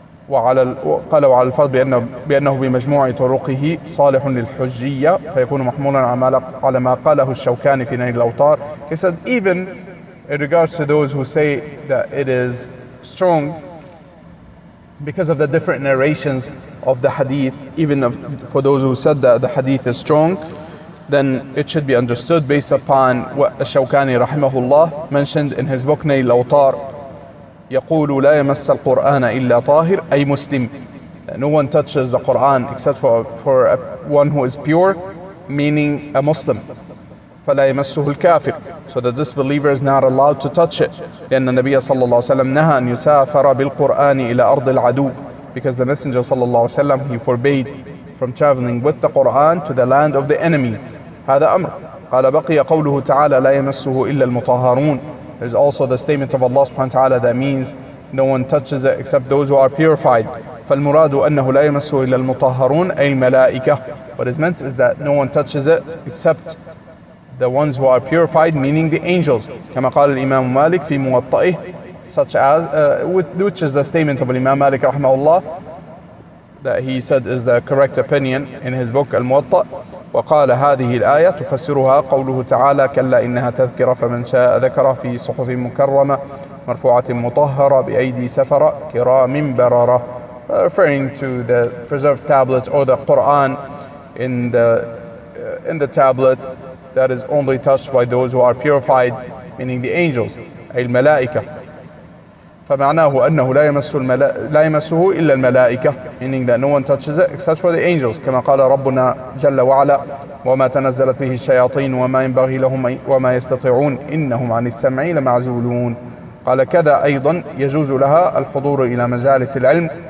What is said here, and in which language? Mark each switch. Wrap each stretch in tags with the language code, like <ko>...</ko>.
<ar>قال وعلى الفرض بأنه بمجموع طرقه صالح للحجية فيكون محمولا على ما قاله الشوكاني في نيل الأوطار.</ar> <en>He said even in regards to those who say that it is strong because of the different narrations of the hadith, even for those who said that the hadith is strong, then it should be understood based upon what Shawkani rahimahullah mentioned in his book Nail al-Awtar.</en> <ar>يقول لا يمس القرآن إلا طاهر أي مسلم.</ar> <en>No one touches the Quran except for one who is pure, meaning a Muslim.</en> <ar>فلا يمسه الكافر.</ar> <en>So the disbeliever is not allowed to touch it.</en> <ar>لأن النبي صلى الله عليه وسلم نهى أن يسافر بالقرآن إلى أرض العدو,</ar> <en>because the Messenger صلى الله عليه وسلم, he forbade from traveling with the Quran to the land of the enemies.</en> <ar>هذا أمر. قال بقي قوله تعالى لا يمسه إلا المطهرون.</ar> <en>There's also the statement of Allah subhanahu wa ta'ala that means no one touches it except those who are purified.</en> <ar>فالمراد أنه لا يمسه إلا المطهرون أي الملائكة.</ar> <en>What is meant is that no one touches it except the ones who are purified, meaning the angels.</en> <ar>كما قال الإمام مالك في موطئه,</ar> <en>such as which is the statement of Imam Malik rahimahullah, that he said is the correct opinion in his book Al-Muwatta.</en> <ar>وقال هذه الآية تفسرها قوله تعالى كلا إنها تذكرة فمن شاء ذكر في صحف مكرمة مرفوعة مطهرة بأيدي سفرة كرام بررة,</ar> <en>referring to the preserved tablet or the Quran in the tablet that is only touched by those who are purified, meaning the angels</en> <ar>أي الملائكة. فمعناه أنه لا يمسه إلا الملائكة,</ar> <en>meaning that no one touches it except for the angels.</en> <ar>كما قال ربنا جل وعلا وما تنزلت به الشياطين وما ينبغي لهم وما يستطيعون إنهم عن السمع لمعزولون. قال كذا أيضا يجوز لها الحضور إلى مجالس العلم.</ar>